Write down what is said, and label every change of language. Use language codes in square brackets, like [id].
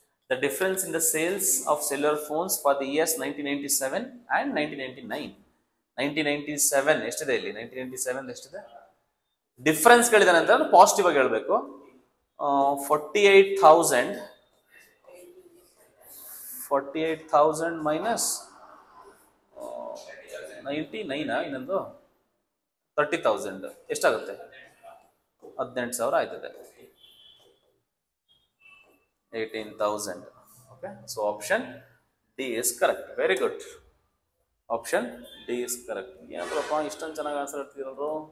[en] The difference in the sales of cellular phones for the years 1997 and 1999. [kn] 1997 ಎಷ್ಟಿದೆ ಇಲ್ಲಿ? 1997 ಎಷ್ಟಿದೆ? Difference ಕೇಳಿದಾನೆ ಅಂತ positive ಆಗಿ ಹೇಳ್ಬೇಕು. 48,000 ಮೈನಸ್ 99 ಇನ್ನೊಂದು 30,000 ಎಷ್ಟಾಗುತ್ತೆ? 18,000 ಆಯ್ತದೆ. 18,000. [en] Okay, so option D is correct. Very good. Option D is correct. [kn] ಏನಪ್ಪ ಇಷ್ಟೊಂದು ಚೆನ್ನಾಗಿ ಆನ್ಸರ್ ಹೇಳ್ತಿರೋರು?